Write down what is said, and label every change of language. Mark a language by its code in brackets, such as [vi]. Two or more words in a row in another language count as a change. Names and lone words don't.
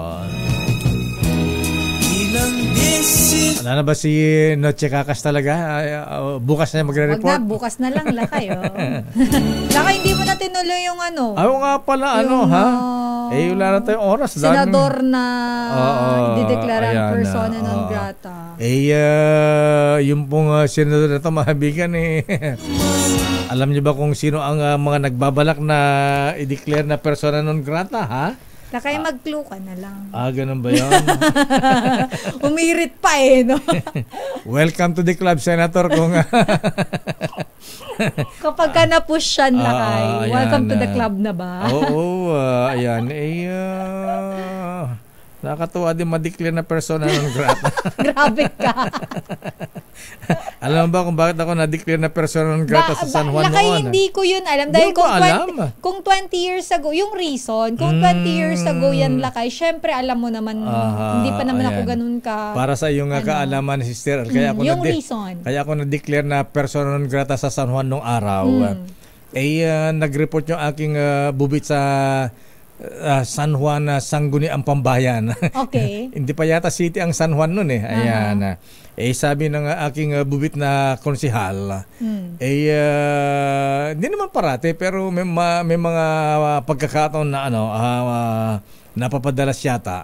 [tl] Wala na ba si Noche Kakas talaga? Bukas na magre-report? Wag na, bukas na lang lakay. Lakay, hindi mo na tinuloy yung Ayaw nga pala, wala na tayong oras. Senador na dideklara ang [la] persona non grata. [tl] Yung pong senador na ito, mahabigan alam niyo ba kung sino ang mga nagbabalak na i-declare na [la] persona non grata, [tl] ha? Lakay, mag-clue ka na lang. Ganun ba yun? Umirit pa no? [en] Welcome to the club, Senator. [tl] Kung kapag ka na-push siya, Lakay, [en] welcome to the club [tl] na ba? Oo, ayan. Nakakatuwa din ma-declare na [la] persona non grata. [tl] Grabe ka. Alam mo ba kung bakit ako na-declare na [la] persona non grata [tl] sa San Juan Lakay, noon? hindi ko yun alam. Dahil kung 20 years ago, yung reason, kung 20 years ago yan, Lakay, syempre alam mo naman, hindi pa naman ako ganun ka. Para sa iyong kaalaman, Sister, kaya ako reason. Kaya ako na-declare na [la] persona non grata [tl] sa San Juan nung araw. Nag-report yung aking bubit sa San Juan Sangguniang Pambayan. Okay. Hindi pa yata city ang San Juan noon Ayan. Sabi ng aking bubit na konsehal, hindi naman parate pero may mga pagkakataon na napapadalas yata.